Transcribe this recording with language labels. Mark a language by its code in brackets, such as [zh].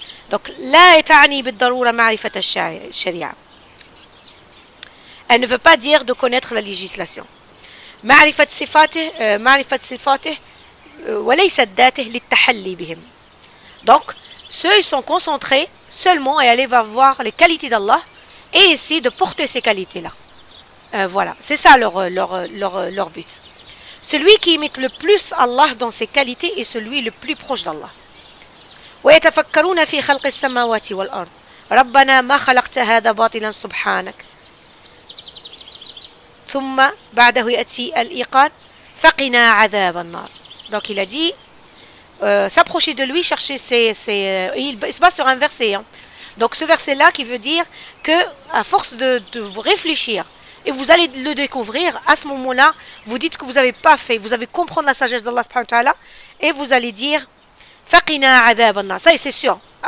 [ar] Donc, لا تعني بالضرورة معرفة الشريعة. [fr] Elle ne veut pas dire de connaître la législation. [ar] معرفة صفاته وليست ذاته للتحلي بهم. [fr] Donc, ceux ils sont concentrés seulement à aller voir les qualités d'Allah et essayer de porter ces qualités-là. Voilà, c'est ça leur but. Celui qui imite le plus Allah dans ses qualités est celui le plus proche d'Allah. [ar] ويتفكرون في خلق السماوات والأرض ربنا ما خلقت هذا باطلا سبحانك ثم بعده يأتي الإيقاد فقنا عذاب النار. [fr] Donc il a dit s'approcher de lui, chercher il se base sur un verset. Donc ce verset-là qui veut dire que à force de vous réfléchir et vous allez le découvrir, à ce moment-là, vous dites que vous n'avez pas fait, vous avez comprendre la sagesse d'Allah subhanahu wa ta'ala et vous allez dire [ar] Faqina adhab an-nar. [fr] Ça y est, c'est sûr.